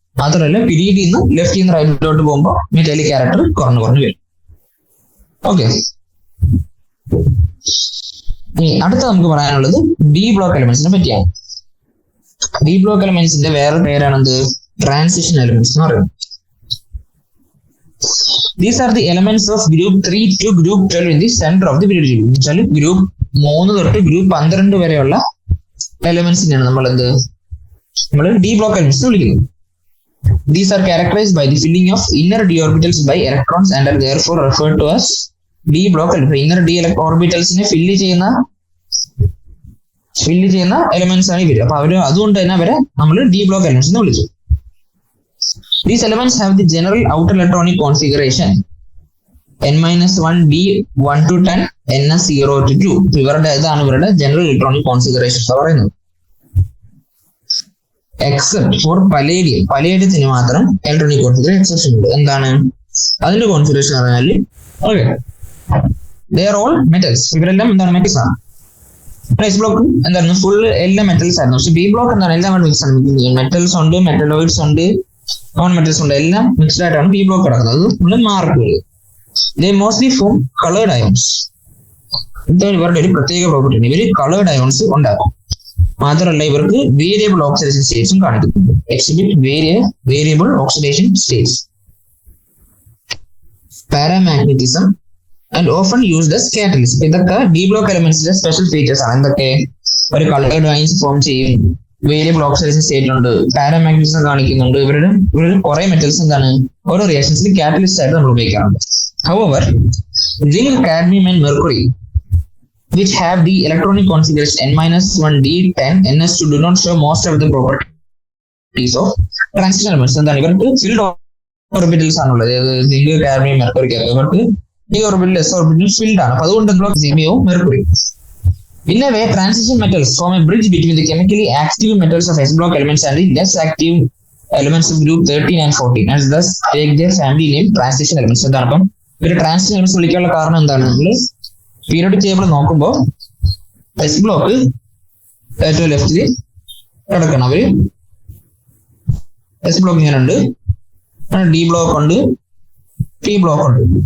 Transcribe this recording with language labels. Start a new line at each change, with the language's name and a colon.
Malayalam: മാത്രമല്ല പീരീഡിൽ നിന്ന് ലെഫ്റ്റിൽ നിന്ന് റൈറ്റിലോട്ട് പോകുമ്പോൾ മെറ്റാലിക് ക്യാരക്ടർ കുറഞ്ഞു വരും. ഓക്കെ, ഇനി അടുത്ത നമുക്ക് പറയാനുള്ളത് ഡി ബ്ലോക്ക് എലമെന്റ്സിനെ പറ്റിയാണ്. ഡി ബ്ലോക്ക് എലമെന്റ്സിന്റെ വേറെ പേരാണെന്ത്? ട്രാൻസിഷൻ എലമെന്റ്സ് എന്ന് പറയുന്നത്.
English: These are the elements of group 3 to group 12 in the center of the periodic table.
Malayalam: എന്നുവെച്ചാൽ ഗ്രൂപ്പ് 3 തൊട്ട് ഗ്രൂപ്പ് 12 വരെയുള്ള എലമെന്റ്സിനെയാണ് നമ്മൾ ഡി ബ്ലോക്ക് എലമെന്റ്സ് വിളിക്കുന്നത്.
English: These are characterized by the filling of inner d orbitals by electrons and are therefore referred to as d block elements.
Malayalam: Inner d orbitalsനെ fill ചെയ്യുന്ന elements ആണ് ഇവര്. അപ്പൊ അതുകൊണ്ട് തന്നെ അവരെ നമ്മൾ ഡി ബ്ലോക്ക് എലമെന്റ്സ് എന്ന് വിളിച്ചു.
English: These elements have the general outer electronic configuration n-1 d 1 to 10 ns 0 to 2.
Malayalam: ഇതാണ് ഇവരുടെ ജനറൽ ഇലക്ട്രോണിക് കോൺഫിഗറേഷൻ പറയുന്നത്.
English: except for
Malayalam: palladium. പലേഡിയത്തിന് മാത്രം ഇലക്ട്രോണിക് കോൺഫിഗറേഷൻ എക്സെപ്ഷൻ ഉണ്ട്. എന്താണ് അതിന്റെ കോൺഫിഗറേഷൻ പറഞ്ഞാൽ
English: Okay they are all metals.
Malayalam: ഇവരെല്ലാം എന്താണ് മെറ്റൽസ് ആണ്. എസ് ബ്ലോക്ക് എന്തായിരുന്നു ഫുൾ എല്ലാം മെറ്റൽസ് ആയിരുന്നു. പക്ഷെ ബി ബ്ലോക്ക് എന്താണ് എല്ലാം മിക്സ് ആണ്. മെറ്റൽസ് ഉണ്ട്, മെറ്റലോയിഡ്സ് ഉണ്ട്, നോൺ മെറ്റൽസ് ഉണ്ട്, എല്ലാം മിക്സ്ഡ് ആയിട്ടാണ് ബി ബ്ലോക്ക് കിടക്കുന്നത്. അത് ഫുള്ള് മാർക്കുകൾ.
English: They mostly form coloured ions.
Malayalam: ഇതാണ് ഇവരുടെ ഒരു പ്രത്യേക പ്രോപ്പർട്ടി. ഇവര് കളേർഡ് അയോൺസ് ഉണ്ടാക്കും. മാത്രമല്ല ഇവർക്ക് വേരിയബിൾ ഓക്സിഡേഷൻ സ്റ്റേറ്റ്സും കാണിക്കുന്നുണ്ട്.
English: Exhibit variable oxidation states. Paramagnetism and often used as catalyst.
Malayalam: ഇതൊക്കെ ഡി ബ്ലോക്ക് എലമെന്റ്സിന്റെ സ്പെഷ്യൽ ഫീച്ചേഴ്സ് ആണ്. എന്തൊക്കെ? ഒരു കളേർഡ് അയൺസ് ഫോം ചെയ്യും, വേരിയബിൾ ഓക്സിഡേഷൻ സ്റ്റേറ്റ് ഉണ്ട്, പാരാമാഗ്നറ്റിസം കാണിക്കുന്നുണ്ട്. ഇവരുടെ കുറെ മെറ്റൽസ് എന്താണ് ഓരോ റിയാക്ഷൻസിൽ കാറ്റലിസ്റ്റ് ആയിട്ട് നമ്മൾ ഉപയോഗിക്കാറുണ്ട്.
English: However, zinc, cadmium and mercury which have the electronic configuration n-1 d 10 ns2 do not show most of the properties of transition elements.
Malayalam: എന്താണ് ഇവർക്ക് ഫിൽഡ് ഓർബിറ്റൽസ് ആണുള്ളത്. സിങ്ക്, കാഡ്മിയം, മെർക്കുറി ഒക്കെ ഇവർക്ക് ഈ ഓർബിറ്റൽ എസ് ഓർബിറ്റൽ ഫിൽഡ് ആണ്. അപ്പൊ അതുകൊണ്ട് സീമിയോ mercury.
English: In a way, transition metals form a bridge between the chemically active metals of s block elements and the less active elements of group 13 and 14 and thus take their family name transition elements.
Malayalam: എന്താണ് അപ്പം ഇവര് transition elements വിളിക്കാനുള്ള കാരണം എന്താണ്? നമ്മൾ periodic table നോക്കുമ്പോൾ S block ഏറ്റവും ലെഫ്റ്റില് കിടക്കണം. അവര് എസ് ബ്ലോക്ക് ഇങ്ങനെ ഉണ്ട്, ഡി ബ്ലോക്ക് ഉണ്ട്, പി ബ്ലോക്ക് ഉണ്ട്.